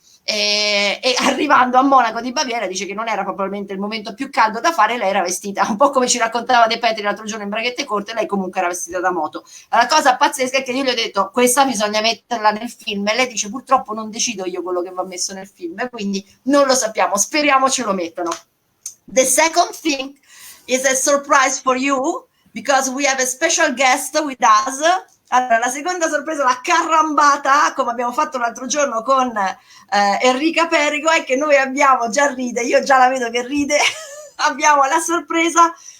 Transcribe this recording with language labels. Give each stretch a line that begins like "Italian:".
Italian: E arrivando a Monaco di Baviera, dice che non era probabilmente il momento più caldo da fare, lei era vestita un po' come ci raccontava De Petri l'altro giorno in braghette corte, lei comunque era vestita da moto. La cosa pazzesca è che io gli ho detto: questa bisogna metterla nel film, e lei dice: purtroppo non decido io quello che va messo nel film, quindi non lo sappiamo, speriamo ce lo mettano.
English: The second thing is a surprise for you, because we have a special guest with us.
Italian: Allora, la seconda sorpresa, la carrambata, come abbiamo fatto l'altro giorno con Enrica Perigo, è che noi abbiamo, già ride, io già la vedo che ride, abbiamo la sorpresa.